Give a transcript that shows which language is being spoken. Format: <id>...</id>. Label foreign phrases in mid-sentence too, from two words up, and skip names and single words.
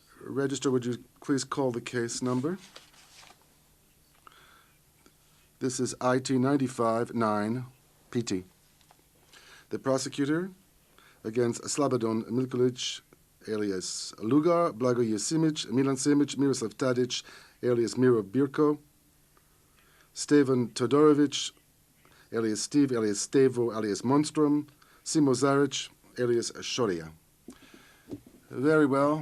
<en>Register, would you please call the case number? This is IT 95-9 PT. The prosecutor against Slobodon Milković, alias Lugar, Blagoje Simić, Milan Simić, Miroslav Tadić, alias Miro Birko, Stevan Todorović, alias Steve, alias Stevo, alias Monstrum, Simo Zaric, alias Shoria. Very well.</en>